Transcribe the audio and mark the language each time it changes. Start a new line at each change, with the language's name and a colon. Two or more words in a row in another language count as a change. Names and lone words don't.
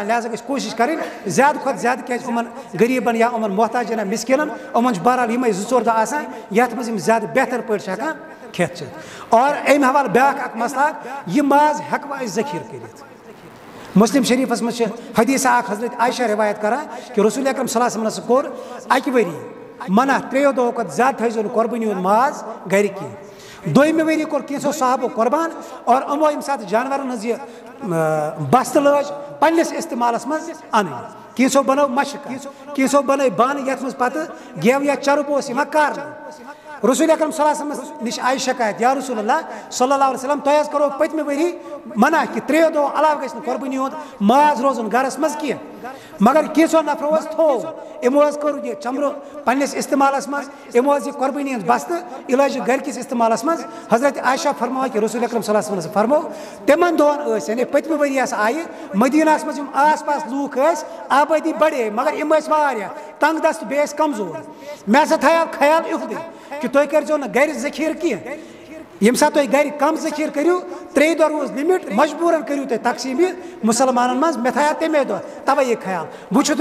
Kashmiri: لہٰذا گژھِ کوٗشش کرٕنۍ زیادٕ کھۄتہٕ زیادٕ کیازِ یِمن غریٖبن یا یِمن محتاجن یا مِسکیٖنن یِمن چھُ بہرحال یِمے 2-4 دۄہ آسان یتھ منٛز یِم زیادٕ بہتر پٲٹھۍ چھِ ہٮ۪کان کھٮ۪تھ چٮ۪تھ اور امہِ حوالہٕ بیاکھ اکھ مسلہٕ اکھ یہِ ماز ہٮ۪کوا أسۍ ذخیٖرٕ کٔرِتھ مسلم شریٖفس منٛز چھِ حدیثہ اکھ حضرت عائشہ روایت کران کہِ رسول اکرم
Arabic: صلی اللہ علیہ وسلم
Kashmiri: کوٚر اکہِ ؤری منع 3 دۄہو کھۄتہٕ زیادٕ تھٲیزیو نہٕ قۄربٲنی ہُنٛد ماز گرِ کینٛہہ 2مہِ ؤری کوٚر کینٛژھو صحابو قۄربان اور یِمو ییٚمہِ ساتہٕ جانورن ہٕنٛز یہِ بستہٕ لٲج پننِس استعمالس منٛز انٕنۍ کینٛژھو بنٲو مشق کینٛژھو بنٲے بانہٕ یتھ منٛز پتہٕ گٮ۪و یا چرٕب اوس یِوان کارنہٕ رسول اکرم
Arabic: صلی اللہ علیہ وسلم
Kashmiri: نِش آیہِ شکایت
Arabic: یا رسول اللہ صلی اللہ علیہ وسلم
Kashmiri: تۄہہِ حظ کوٚروٕ پٔتمہِ ؤری منع کہِ 3 دۄہو علاوٕ گژھِ نہٕ قۄربٲنی ہُنٛد ماز روزُن گرس منٛز کینٛہہ مگر کینٛژھو نفرو حظ تھوٚو یِمو حظ کوٚر یہِ چمرٕ پننِس استعمالس منٛز یِمو حظ یہِ قۄربٲنی ہٕنٛز بستہٕ یہِ لٲج گرِکِس استعمالس منٛز حضرت عائشہ فرماوان کہِ رسول اکرم
Arabic: صلی اللہ علیہ
Kashmiri: وسلم فرمو تِمن دۄہن ٲسۍ یعنی پٔتمہِ ؤری ہسا آیہِ مدیٖنہس منٛز یِم آس پاس لوٗکھ ٲسۍ آبٲدی بڑے مگر یِم ٲسۍ واریاہ تنگ دست بیٚیہِ ٲسۍ کمزور مےٚ ہسا تھایو خیال یِہُنٛدُے کہِ تُہۍ کٔرۍزیو نہٕ گرِ ذخیٖرٕ کینٛہہ ییٚمہِ ساتہٕ تُہۍ گرِ کم ذخیٖرٕ کٔرِو 3 دۄہ روٗز لِمِٹ مجبوٗرن کٔرِو تُہۍ تقسیٖم یہِ مُسلمانن منٛز مےٚ تھایو تَمے دۄہ تَوے یہِ خیال وۄنۍ چھُو